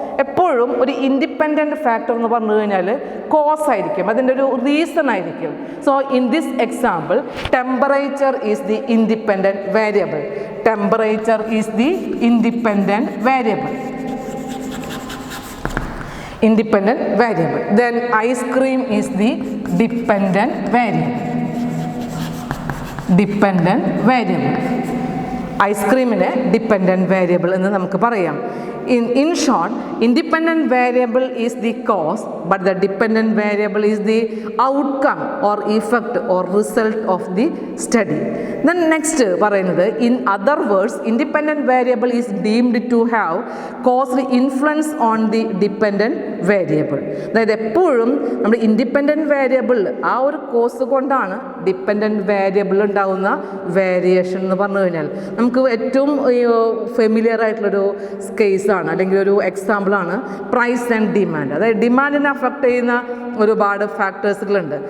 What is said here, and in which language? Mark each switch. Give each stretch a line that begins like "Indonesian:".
Malayalam: എപ്പോഴും ഒരു independent factor എന്ന് പറഞ്ഞു കഴിഞ്ഞാൽ കോസ് ആയിരിക്കും, അതിൻ്റെ ഒരു റീസൺ ആയിരിക്കും.
English: So in this example temperature is the independent variable. Temperature is the independent variable. Independent variable. Then ice cream is the dependent variable. Dependent variable.
Malayalam: ഐസ്ക്രീമിനെ dependent variable എന്ന് നമുക്ക് പറയാം.
English: In short, independent variable is the cause, but the dependent variable is the outcome or effect or result of the study. Then next പറയുന്നത്, in other words, independent variable is deemed to have caused influence on the dependent variable.
Malayalam: അതായത് എപ്പോഴും നമ്മുടെ independent variable ആ ഒരു cos കൊണ്ടാണ് dependent variable ഉണ്ടാകുന്ന variation എന്ന് പറഞ്ഞു കഴിഞ്ഞാൽ നമുക്ക് ഏറ്റവും ഫെമിലിയർ ആയിട്ടുള്ളൊരു കേസാണ് അല്ലെങ്കിൽ ഒരു എക്സാമ്പിളാണ് പ്രൈസ് ആൻഡ് ഡിമാൻഡ്. അതായത് ഡിമാൻഡിനെ അഫക്റ്റ് ചെയ്യുന്ന ഒരുപാട് ഫാക്ടേഴ്സുകളുണ്ട്.